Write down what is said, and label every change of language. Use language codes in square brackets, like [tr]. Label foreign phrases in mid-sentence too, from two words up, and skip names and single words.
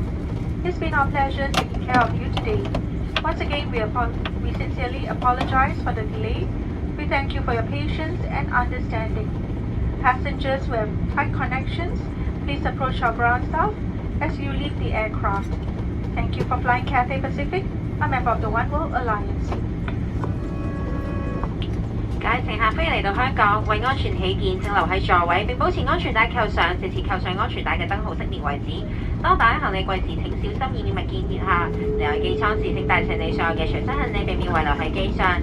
[en] It's been our pleasure taking care of you today. Once again, we sincerely apologize for the delay. We thank you for your patience and understanding. Passengers who have tight connections, please approach our ground staff as you leave the aircraft. Thank you for flying Cathay Pacific, a member of the One World Alliance. [yue] 各位乘客，歡迎嚟到香港。為安全起見，請留喺座位並保持安全帶扣上，直至扣上安全帶嘅燈號熄滅為止。當打開行李櫃時，請小心以免物件跌下。離開機艙時，請帶齊你所有嘅隨身行李，避免遺留喺機上。